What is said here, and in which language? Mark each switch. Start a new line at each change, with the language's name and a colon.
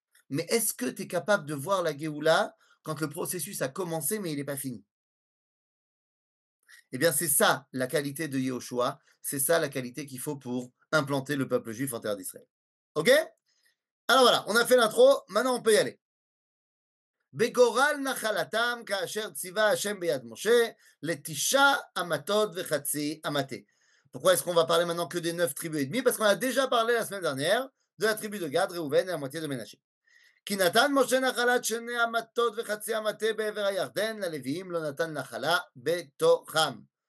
French: Mais est-ce que tu es capable de voir la Géoula quand le processus a commencé, mais il n'est pas fini? Eh bien, c'est ça la qualité de Yehoshua. C'est ça la qualité qu'il faut pour implanter le peuple juif en terre d'Israël. OK? Alors voilà, on a fait l'intro. Maintenant, on peut y aller.
Hebrew: בגורל נחלתם כאשר ציווה השם ביד משה לתשעה אמתות וחצי אמתה.
French: Pourquoi est-ce qu'on va parler maintenant que des 9 tribus et demi? Parce qu'on a déjà parlé la semaine dernière de la tribu de Gad, Réhouven et la moitié de Ménaché.
Hebrew: כי נתן משה נחלת שני אמתות וחצי המטה בעבר הירדן, ללוויים לא נתן נחלה בתוכם.